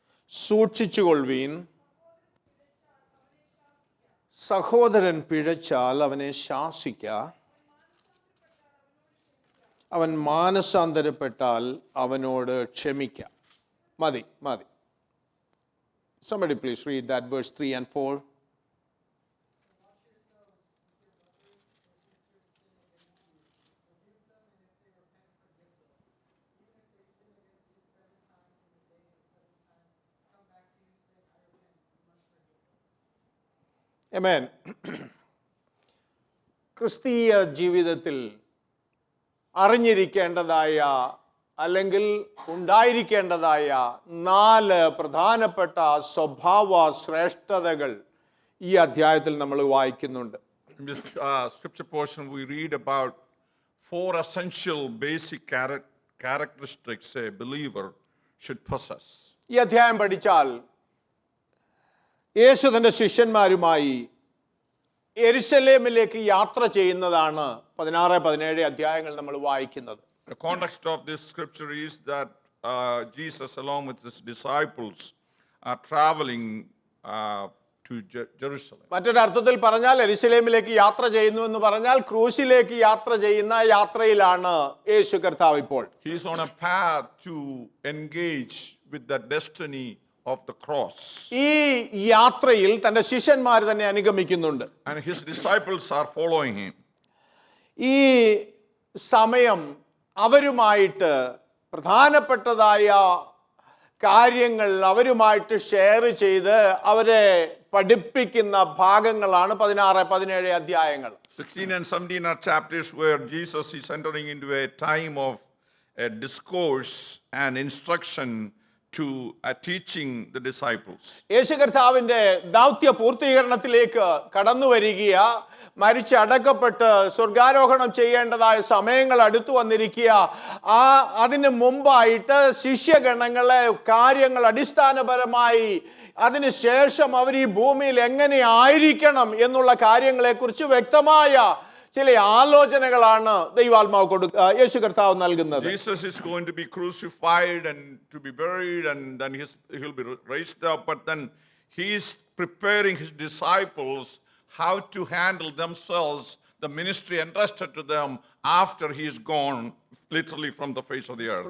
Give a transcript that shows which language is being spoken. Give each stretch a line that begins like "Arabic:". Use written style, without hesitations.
Malayalam: സൂക്ഷിച്ചുകൊള്ളുവീൻ, സഹോദരൻ പിഴച്ചാൽ അവനെ ശാസിക്ക, അവൻ മാനസാന്തരപ്പെട്ടാൽ അവനോട് ക്ഷമിക്ക. മതി.
English: Somebody please read that verse 3 and 4. Amen.
Malayalam: ക്രിസ്തീയ ജീവിതത്തിൽ അറിഞ്ഞിരിക്കേണ്ടതായ അല്ലെങ്കിൽ ഉണ്ടായിരിക്കേണ്ടതായ 4 പ്രധാനപ്പെട്ട സ്വഭാവ ശ്രേഷ്ഠതകൾ ഈ അധ്യായത്തിൽ നമ്മൾ വായിക്കുന്നുണ്ട്.
English: In this scripture portion we read about 4 essential basic characteristics a believer should possess.
Malayalam: ഈ അധ്യായം പഠിച്ചാൽ യേശു തൻ്റെ ശിഷ്യന്മാരുമായി യെരുശലേമിലേക്ക് യാത്ര ചെയ്യുന്നതാണ് 16-17 അധ്യായങ്ങൾ നമ്മൾ വായിക്കുന്നത്.
English: The context of this scripture is that Jesus along with his disciples are traveling to Jerusalem.
Malayalam: മറ്റൊരർത്ഥത്തിൽ പറഞ്ഞാൽ യെരുശലേമിലേക്ക് യാത്ര ചെയ്യുന്നു എന്ന് പറഞ്ഞാൽ ക്രൂശിലേക്ക് യാത്ര ചെയ്യുന്ന യാത്രയിലാണ് യേശു കർത്താവ് ഇപ്പോൾ.
English: He is on a path to engage with the destiny of the cross.
Malayalam: ഈ യാത്രയിൽ തന്റെ ശിഷ്യന്മാർ തന്നെ അനുഗമിക്കുന്നുണ്ട്.
English: And his disciples are following him.
Malayalam: ഈ സമയം അവരുമായിട്ട് പ്രധാനപ്പെട്ടതായ കാര്യങ്ങൾ അവരുമായിട്ട് ഷെയർ ചെയ്ത് അവരെ പഠിപ്പിക്കുന്ന ഭാഗങ്ങളാണ് 16-17 അധ്യായങ്ങൾ.
English: 16 and 17 are chapters where Jesus is entering into a time of a discourse and instruction to teaching the disciples.
Malayalam: യേശു കർത്താവിന്റെ ദൗത്യ പൂർത്തീകരണത്തിലേക്ക് കടന്നു വരികയ, മരിച്ചടക്കപ്പെട്ട് സ്വർഗാരോഹണം ചെയ്യേണ്ടതായ സമയങ്ങൾ അടുത്തു വന്നിരിക്കുക. അതിന് മുമ്പായിട്ട് ശിഷ്യഗണങ്ങളെ കാര്യങ്ങൾ അടിസ്ഥാനപരമായി അതിനുശേഷം അവർ ഈ ഭൂമിയിൽ എങ്ങനെ ആയിരിക്കണം എന്നുള്ള കാര്യങ്ങളെക്കുറിച്ച് വ്യക്തമായ ചില ആലോചനകളാണ് ദൈവാത്മാവ് യേശു കർത്താവ് നൽകുന്നത്.
English: Jesus is going to be crucified and to be buried and then he'll be raised up, but then he's preparing his disciples how to handle themselves, the ministry entrusted to them after he is gone literally from the face of the earth.